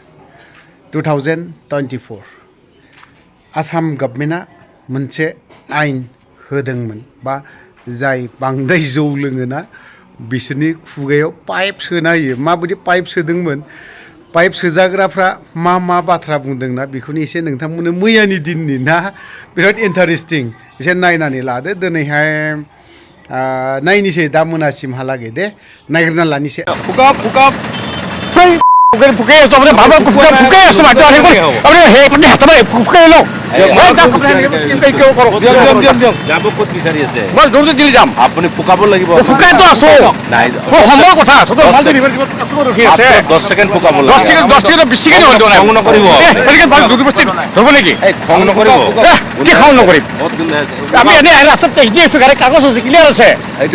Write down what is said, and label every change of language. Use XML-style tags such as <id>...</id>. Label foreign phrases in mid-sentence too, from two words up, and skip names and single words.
<brx>2024 आसाम गभर्नमेन्टआ मोनसे आयेन होदोंमोन बा जाय बांद्राय जौ लोङोना बिसोरनि खुगायाव पाइप सोना होयो माबायदि पाइप सोदोंमोन पाइप सोजाग्राफ्रा मा बाथ्रा बुंदोंना बेखौनो एसे नोंथांमोननो मैयानि दिननि ना बिराद इन्टारेस्टिं एसे नायनानै लादो दिनैहाय नायनोसै दा मोनासिमहालागै दे नायग्रोना लानोसै</brx> <as>আপুনি ফুকাব লাগিব দহ ছেকেণ্ড ফুকাব লাগিব খং নকৰিব খং নকৰিব কি খং নকৰিম আমি এনে ৰাস্তাত দেখি আছো গাড়ী কাগজ আছে ক্লিয়াৰ আছে এইটো</as>